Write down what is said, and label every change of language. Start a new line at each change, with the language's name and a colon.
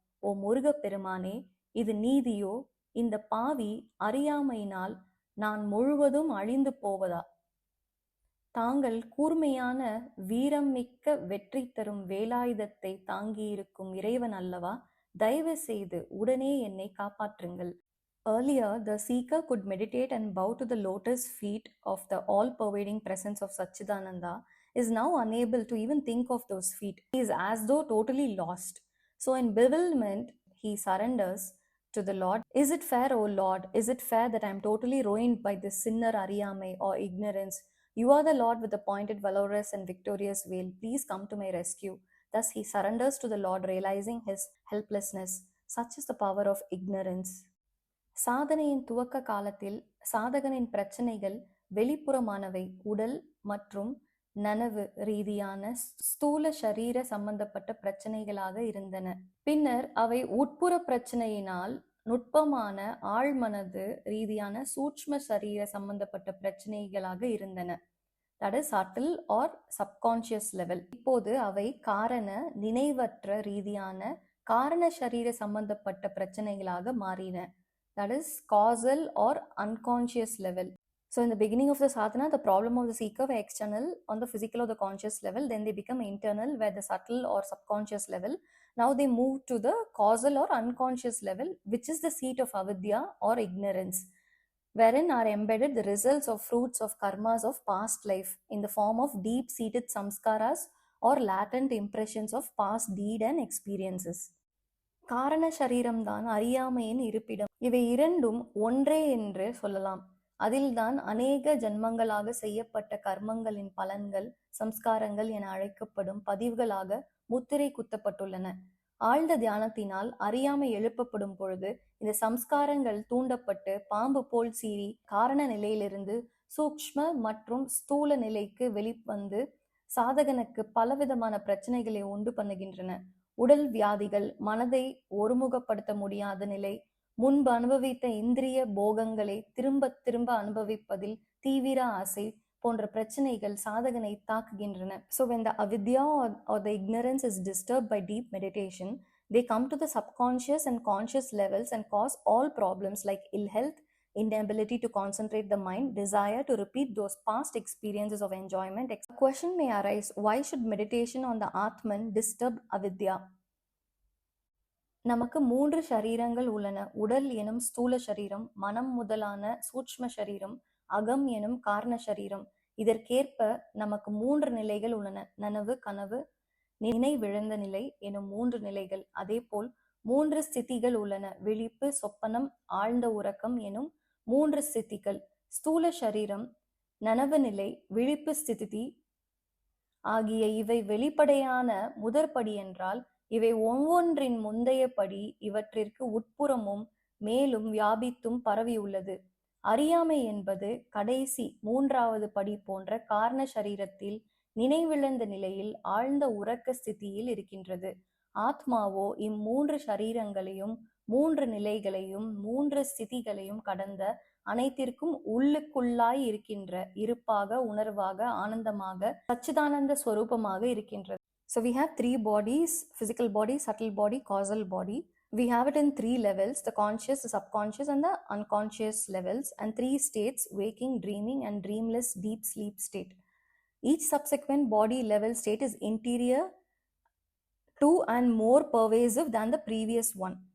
Tamil: ஓ முருகப் பெருமானே, இது நீதியோ? இந்த பாவி அறியாமையினால் நான் முழுவதும் அழிந்து போவதா? தாங்கள் கூர்மையான வீரம் மிக்க வெற்றி தரும் வேலாயுதத்தை தாங்கியிருக்கும் இறைவன் அல்லவா? தயவு செய்து உடனே என்னை காப்பாற்றுங்கள்.
English: Earlier, the seeker could meditate and bow to the lotus feet of the all-pervading presence of Satchidananda, is now unable to even think of those feet. He is as though totally lost. So in bewilderment, he surrenders to the Lord. Is it fair, O Lord? Is it fair that I am totally ruined by this sinner Ariyamai or ignorance? You are the Lord with the pointed, valorous and victorious veil. Please come to my rescue. Thus he surrenders to the Lord, realizing his helplessness. Such is the power of ignorance.
Tamil: சாதனையின் துவக்க காலத்தில் சாதகனின் பிரச்சனைகள் வெளிப்புறமானவை, உடல் மற்றும் நனவு ரீதியான ஸ்தூல சரீர சம்பந்தப்பட்ட பிரச்சனைகளாக இருந்தன. பின்னர் அவை உட்புற பிரச்சனையினால் நுட்பமான ஆழ்மனது ரீதியான சூட்ச்ம சரீர சம்பந்தப்பட்ட பிரச்சனைகளாக இருந்தன.
English: That is subtle or subconscious level.
Tamil: இப்போது அவை காரண நினைவற்ற ரீதியான காரண சரீர சம்பந்தப்பட்ட பிரச்சனைகளாக மாறின.
English: That is causal or unconscious level. So in the beginning of the sadhana, the problem of the seeker were external on the physical or the conscious level. Then they become internal, where the subtle or subconscious level. Now they move to the causal or unconscious level, which is the seat of avidya or ignorance, wherein are embedded the results of fruits of karmas of past life in the form of deep-seated samskaras or latent impressions of past deed and experiences.
Tamil: காரண சரீரம்தான் அறியாமையின் இருப்பிடம். இவை இரண்டும் ஒன்றே என்று சொல்லலாம். அதில்தான் அநேக ஜன்மங்களாக செய்யப்பட்ட கர்மங்களின் பலன்கள், சம்ஸ்காரங்கள் என அழைக்கப்படும் பதிவுகளாக முத்திரை குத்தப்பட்டுள்ளன. ஆழ்ந்த தியானத்தினால் அறியாமை எழுப்பப்படும் பொழுது இந்த சம்ஸ்காரங்கள் தூண்டப்பட்டு பாம்பு போல் சீறி காரண நிலையிலிருந்து சூக்ஷ்ம மற்றும் ஸ்தூல நிலைக்கு வெளிவந்து சாதகனுக்கு பலவிதமான பிரச்சனைகளை உண்டு பண்ணுகின்றன. உடல் வியாதிகள், மனதை ஒருமுகப்படுத்த முடியாத நிலை, முன்பு அனுபவித்த இந்திரிய போகங்களை திரும்ப திரும்ப அனுபவிப்பதில் தீவிர ஆசை போன்ற பிரச்சனைகள் சாதகனை தாக்குகின்றன.
English: So when the avidya or the ignorance is disturbed by deep meditation, they come to the subconscious and conscious levels and cause all problems like ill health, inability to concentrate the mind, desire to repeat those past experiences of enjoyment. A question may arise, why should meditation on the Atman disturb avidya?
Tamil: நமக்கு 3 சரீரங்கள் உள்ளன. உடல் எனும் ஸ்தூல சரீரம், மனம் முதலான சூட்ச்ம சரீரம், அகம் எனும் காரண சரீரம். இதற்கேற்ப நமக்கு 3 நிலைகள் உள்ளன. நனவு, கனவு, நினைவிழந்த நிலை எனும் 3 நிலைகள். அதேபோல் 3 ஸ்திதிகள் உள்ளன. விழிப்பு, சொப்பனம், ஆழ்ந்த உறக்கம் எனும் 3 ஸ்திதிகள். ஸ்தூல சரீரம், நனவு நிலை, விழிப்பு ஸ்திதி ஆகிய இவை வெளிப்படையான முதற்படி என்றால், இவை ஒவ்வொன்றின் முந்தைய படி இவற்றிற்கு உட்புறமும் மேலும் வியாபித்தும் பரவியுள்ளது. அறியாமை என்பது கடைசி 3வது படி போன்ற காரண சரீரத்தில் நினைவிழந்த நிலையில் ஆழ்ந்த உறக்க ஸ்திதியில் இருக்கின்றது. ஆத்மாவோ இம்மூன்று ஷரீரங்களையும் 3 நிலைகளையும் 3 ஸ்திதிகளையும் கடந்த அனைத்திற்கும் உள்ளுக்குள்ளாய் இருக்கின்ற இருப்பாக, உணர்வாக, ஆனந்தமாக, சச்சிதானந்த ஸ்வரூபமாக இருக்கின்றது.
English: So we have 3 bodies: physical body, subtle body, causal body. We have it in 3 levels: the conscious, the subconscious and the unconscious levels, and 3 states: waking, dreaming and dreamless deep sleep state. Each subsequent body level state is interior to and more pervasive than the previous one.